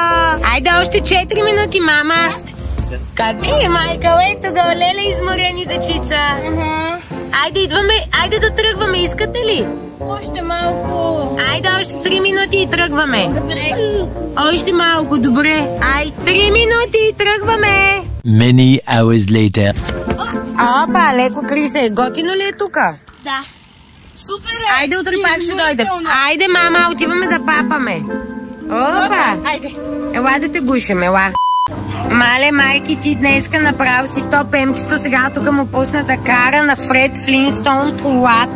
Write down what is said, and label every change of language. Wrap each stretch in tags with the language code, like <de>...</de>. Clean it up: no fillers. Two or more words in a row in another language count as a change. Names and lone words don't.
<bg>Айде още 4 минути, мама. Къде е Майкъл? Ето го, леле изморени дечица. Айде идваме, айде да тръгваме, искате ли? Още малко. Айде още 3 минути и тръгваме. Добре. Още малко, добре. Ай, 3 минути и тръгваме.</bg> <en>Many hours later.</en> <bg>Опа, леко Крисе, готино ли е тука? Да. Супер е. Айде утре пак ще дойде. Айде, мама, отиваме да папаме. Опа. Айде. Ела да те гушем, ела. Мале, майки, ти днеска направо си топ емчето, сега тук му пусна да кара на Фред Флинстоун колата.</bg>